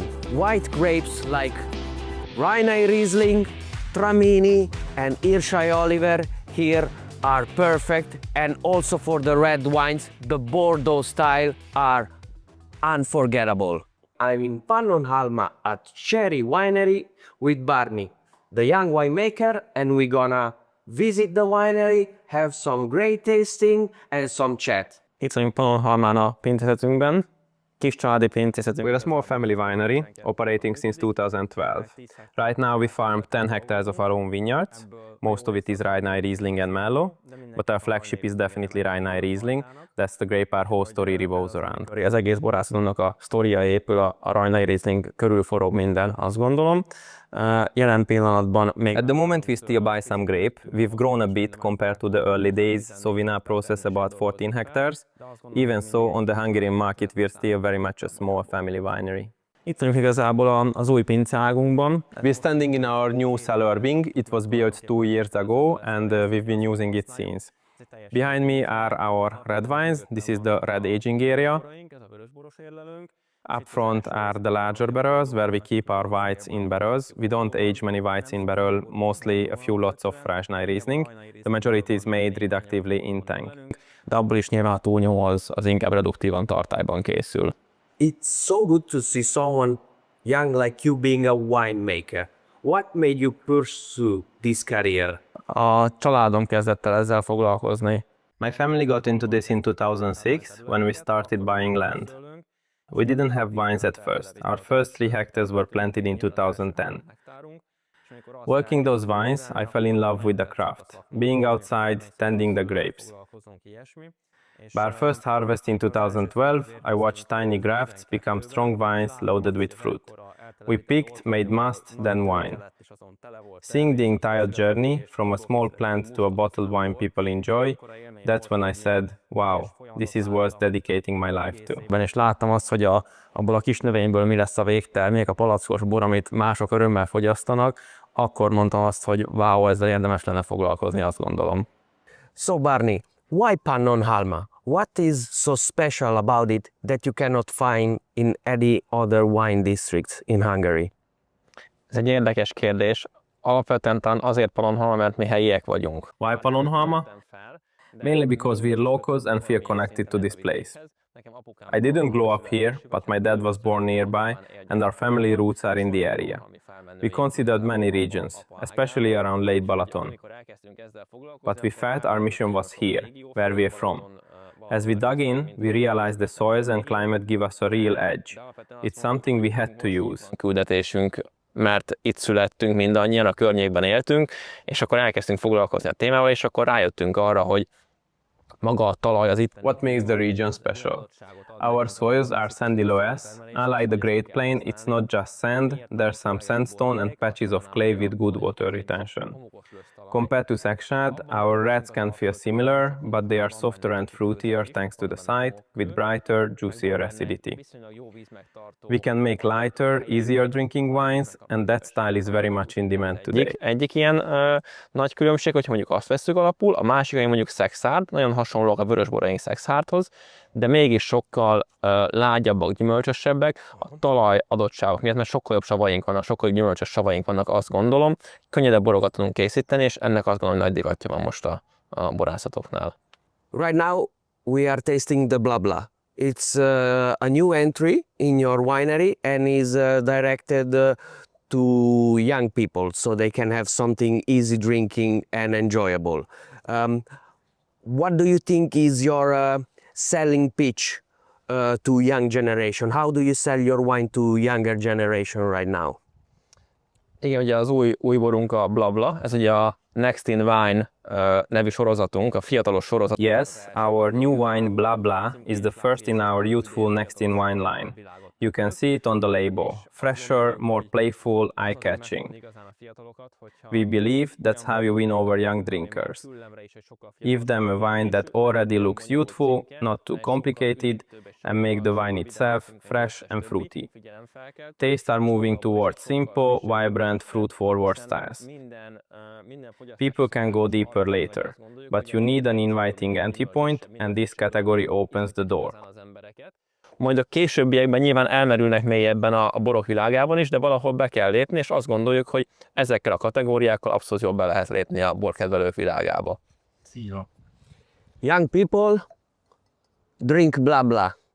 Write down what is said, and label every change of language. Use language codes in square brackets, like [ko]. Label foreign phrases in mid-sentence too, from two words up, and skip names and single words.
[en] White grapes like Hungarian Riesling, Tramini and Irshai Oliver here are perfect, and also for the red wines, the Bordeaux style are unforgettable. I'm in Pannonhalma at Cseri Winery with Barney, the young winemaker, and we're gonna visit the winery, have some great tasting and some chat. [hu] Itt vagyunk Pannonhalmán a pincészetünkben, kis családi pincészetünk. [en] We're a small family winery operating since 2012. Right now we farm 10 hectares of our own vineyards. Most of it is Hungarian Riesling and Merlot, but our flagship is definitely Hungarian Riesling. That's the grape our whole story revolves around. [hu] Az egész borászatunknak a sztoria épül, a Hungarian Riesling körül forog minden, azt gondolom. Jelen pillanatban még... [en] At the moment we still buy some grape. We've grown a bit compared to the early days, so we now process about 14 hectares. Even so, on the Hungarian market we're still very much a small family winery. [hu] Itt vagyunk igazából az új pincágunkban. [en] We're standing in our new cellar wing. It was built 2 years ago and we've been using it since. Behind me are our red wines. This is the red aging area. Up front are the larger barrels where we keep our whites in barrels. We don't age many whites in barrel, mostly a few lots of Hungarian Riesling. The majority is made reductively in tank. [hu] De abból is nyilván a túlnyomó az inkább reduktívan tartályban készül. [en] It's so good to see someone young like you being a winemaker. What made you pursue this career? [hu] A családom kezdett el ezzel foglalkozni. [en] My family got into this in 2006 when we started buying land. We didn't have vines at first. Our first 3 hectares were planted in 2010. Working those vines, I fell in love with the craft, being outside, tending the grapes. By our first harvest in 2012, I watched tiny grafts become strong vines loaded with fruit. We picked, made must, then wine. Seeing the entire journey, from a small plant to a bottled wine people enjoy, that's when I said, wow, this is worth dedicating my life to. [hu] És láttam azt, hogy abból a kis növényből mi lesz a végtermék, a palackos bor, amit mások örömmel fogyasztanak, akkor mondtam azt, hogy wow, ezzel érdemes lenne foglalkozni, azt gondolom. [en] So Barney, why Pannonhalma? What is so special about it that you cannot find in any other wine districts in Hungary? [hu] Ez egy érdekes kérdés. Alapvetően azért Pannonhalma, mert mi helyiek vagyunk. [en] Why Pannonhalma? Mainly because we're locals and feel connected to this place. I didn't grow up here, but my dad was born nearby and our family roots are in the area. We considered many regions, especially around Lake Balaton. But we felt our mission was here, where we're from. As we dug in, we realized the soils and climate give us a real edge. It's something we had to use. [hu] Küldetésünk, mert itt születtünk mindannyian, a környékben éltünk, és akkor elkezdtünk foglalkozni a témával, és akkor rájöttünk arra, hogy maga a talaj az itt. [en] What makes the region special? Our soils are sandy loess. Unlike the Great Plain, it's not just sand, there's some sandstone and patches of clay with good water retention. Compared to Szeksád, our reds can feel similar, but they are softer and fruitier thanks to the site, with brighter, juicier acidity. We can make lighter, easier drinking wines, and that style is very much in demand today. [hu] Egyik ilyen nagy különbség, hogy mondjuk azt vesszük alapul, a másik, hogy mondjuk Szekszárd, nagyon hasonlóak a vörösboraink Szekszárdhoz, de mégis sokkal lágyabbak, gyümölcsösebbek a talaj adottságok miatt, mert sokkal jobb savaink vannak, sokkal gyümölcsös savaink vannak, azt gondolom, könnyedebb borokat tudunk készíteni, és ennek azt gondolom, hogy nagy divatja van most a borászatoknál. [en] Right now we are tasting the Blabla. It's a new entry in your winery and is directed to young people so they can have something easy drinking and enjoyable. What do you think is your selling pitch to young generation? How do you sell your wine to younger generation right now? [hu] Igen, ugye az új borunk a Blabla, ez ugye a Next in Wine nevű sorozatunk, a fiatalos sorozat. [en] Yes, our new wine Blabla is the first in our youthful Next in Wine line. You can see it on the label. Fresher, more playful, eye-catching. We believe that's how you win over young drinkers. Give them a wine that already looks youthful, not too complicated, and make the wine itself fresh and fruity. Tastes are moving towards simple, vibrant, fruit-forward styles. People can go deeper later, but you need an inviting entry point, and this category opens the door. [hu] Majd a későbbiekben nyilván elmerülnek mélyebben a borok világában is, de valahol be kell lépni, és azt gondoljuk, hogy ezekkel a kategóriákkal abszolút jobban lehet lépni a borkedvelők világába. Szia. [en] Young people drink Blabla.